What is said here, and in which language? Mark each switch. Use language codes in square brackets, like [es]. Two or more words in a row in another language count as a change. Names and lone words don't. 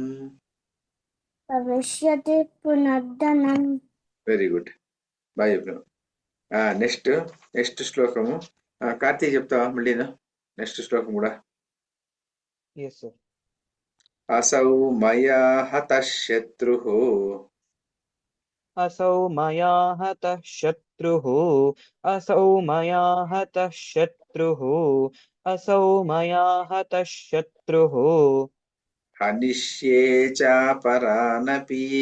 [sa] భవిష్యతి పునర్ధనం. [en] very good. [te] బాగా చెప్పినావు. నెక్స్ట్ శ్లోకము కార్తీక్ చెప్తావా మళ్ళీ? నెక్స్ట్ శ్లోకం కూడా. [en] Yes, sir. [sa] అసౌ మయా హతః శత్రుః असौ मया हतः शत्रुः असौ मया हतः शत्रुः असौ मया हतः शत्रुः హనిష్యే చాపరానపి